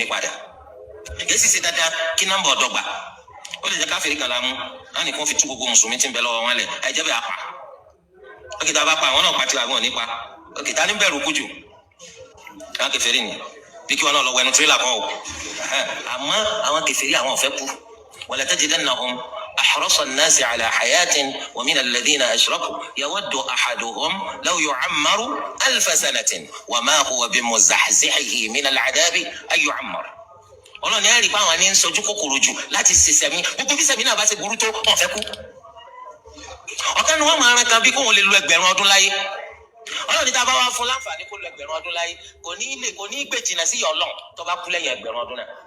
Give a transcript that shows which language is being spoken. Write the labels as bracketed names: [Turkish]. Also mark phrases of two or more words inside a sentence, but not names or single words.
[Yoruba] padà èyí sì ṣe dáadáa kí nọ́mbà ọ̀dọ́gba ó lè jẹ́ káfìrí kan la mú á nìkan fi tú gbogbo mùsùlùmí tí ń bẹ lọ́wọ́ wọn lẹ̀ àìjẹ́ bẹ́ẹ̀ apá ókè tá a bá pa àwọn náà pa tiwa àwọn nípa ókè tá a ní bẹ̀rù kú jù àwọn kèfèrí ni bí kí wọn náà lọ wẹnu tirẹ́là kan o àmọ́ àwọn kèfèrí àwọn ò fẹ́ kú [Arabic] ولتجدنهم أحرص الناس على حياة ومن الذين أشركوا يود أحدهم لو يعمر 1000 سنة وما هو بمزحزحه من العذاب أن يعمر. [Yoruba] Ọlọ́run ní ẹ̀rí báwọn ní ń sojú kòkòrò jù láti ṣe sẹ́mi gbogbo bí sẹ́mi náà bá ṣe burú tó wọ́n fẹ́ kú. ọ̀kan ni wọ́n máa ran kan bí kóun lè lo 1000 ọdún láyé. Ọlọ́run ní tá a bá wá fún láǹfààní kó lo 1000 ọdún láyé kò ní gbé jìnnà sí ìyà Ọlọ́run tó bá kú lẹ́yìn 1000 ọdún náà.